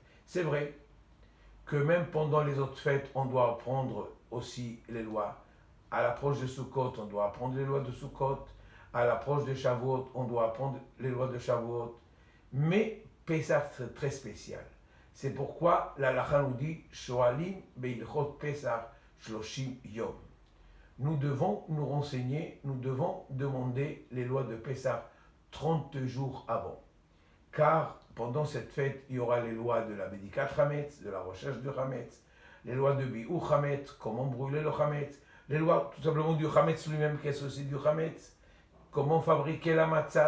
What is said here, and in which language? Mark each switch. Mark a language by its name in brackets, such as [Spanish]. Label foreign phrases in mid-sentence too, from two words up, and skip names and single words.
[French] C'est vrai que même pendant les autres fêtes, on doit apprendre aussi les lois. À l'approche de Sukkot, on doit apprendre les lois de Sukkot. À l'approche de Shavuot, on doit apprendre les lois de Shavuot. Mais Pessah, c'est très spécial. C'est pourquoi la halakha nous dit [Hebrew] שואלים בהלכות פסח שלושים יום. [French] Nous devons nous renseigner, nous devons demander les lois de Pessah 30 jours avant. Car pendant cette fête, il y aura les lois de la [Hebrew] בדיקת חמץ, [French] de la recherche du Hametz, les lois de [Hebrew] ביעור חמץ, [French] comment brûler le Hametz, les lois tout simplement du Hametz lui-même, qu'est-ce aussi du Hametz, comment fabriquer la matzah.